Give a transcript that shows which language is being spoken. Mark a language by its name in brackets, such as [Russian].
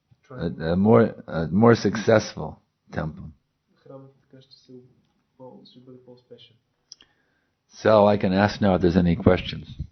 [English] A more successful temple. [Bulgarian] Храмът така ще бъде по-успешен. [English] So I can ask now if there's any questions.